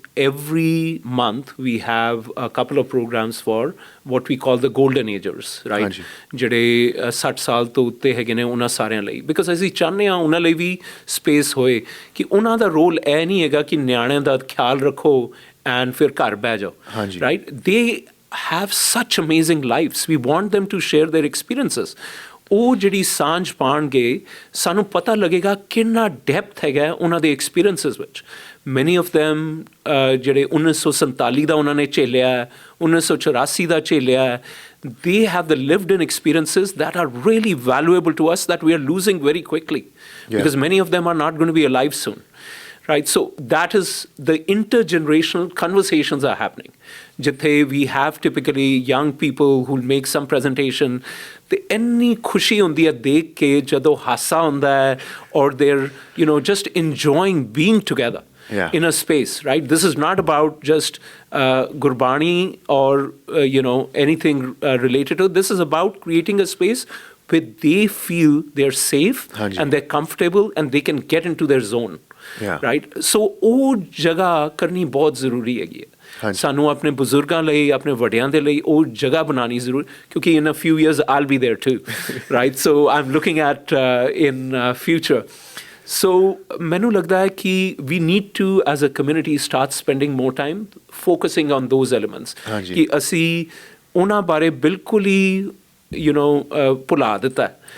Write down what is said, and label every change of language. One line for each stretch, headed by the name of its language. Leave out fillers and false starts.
English: Every month we have a couple of programs for what we call the golden agers, right?
Punjabi: ਜਿਹੜੇ 60 ਸਾਲ ਤੋਂ ਉੱਤੇ ਹੈਗੇ ਨੇ ਉਹਨਾਂ ਸਾਰਿਆਂ ਲਈ, ਬਿਕਾਜ਼ ਅਸੀਂ ਚਾਹੁੰਦੇ ਹਾਂ ਉਹਨਾਂ ਲਈ ਵੀ ਸਪੇਸ ਹੋਏ ਕਿ ਉਹਨਾਂ ਦਾ ਰੋਲ ਇਹ ਨਹੀਂ ਹੈਗਾ ਕਿ ਨਿਆਣਿਆਂ ਦਾ ਖਿਆਲ ਰੱਖੋ ਐਂਡ ਫਿਰ ਘਰ ਬਹਿ ਜਾਓ, ਰਾਈਟ?
English: They have such amazing lives. We want them to share their experiences.
Punjabi: ਉਹ ਜਿਹੜੀ ਸਾਂਝ ਪਾਣਗੇ, ਸਾਨੂੰ ਪਤਾ ਲੱਗੇਗਾ ਕਿੰਨਾ ਡੈਪਥ ਹੈਗਾ ਉਹਨਾਂ ਦੇ ਐਕਸਪੀਰੀਅੰਸਿਸ ਵਿੱਚ.
English: many of them
Punjabi: ਜਿਹੜੇ 1947 ਦਾ ਉਹਨਾਂ ਨੇ ਝੇਲਿਆ, 1984 ਦਾ ਝੇਲਿਆ,
English: they have the lived in experiences that are really valuable to us that we are losing very quickly, because many of them are not going to be alive soon. Right, so that is the intergenerational conversations are happening.
Punjabi: Jithe
English: we have typically young people who make some presentation.
Punjabi: The enni khushi hundi hai dekh ke jado hasa hunda hai,
English: or they're just enjoying being together in a space. Right, this is not about just Gurbani or anything related to. This is about creating a space where they feel they're safe and they're comfortable and they can get into their zone.
Punjabi: Right? ਸੋ ਉਹ ਜਗ੍ਹਾ ਕਰਨੀ ਬਹੁਤ ਜ਼ਰੂਰੀ ਹੈਗੀ ਹੈ. ਸਾਨੂੰ ਆਪਣੇ ਬਜ਼ੁਰਗਾਂ ਲਈ, ਆਪਣੇ ਵੱਡਿਆਂ ਦੇ ਲਈ ਉਹ ਜਗ੍ਹਾ ਬਣਾਉਣੀ ਜ਼ਰੂਰੀ, ਕਿਉਂਕਿ
English: in a few years I'll be there too,
Punjabi: right?
English: So I am looking at in future.
Punjabi: ਸੋ ਮੈਨੂੰ ਲੱਗਦਾ ਹੈ ਕਿ
English: we need to as a community start spending more time focusing on those elements,
Punjabi: ਕਿ ਅਸੀਂ ਉਹਨਾਂ ਬਾਰੇ ਬਿਲਕੁਲ ਹੀ ਭੁਲਾ ਦਿੱਤਾ.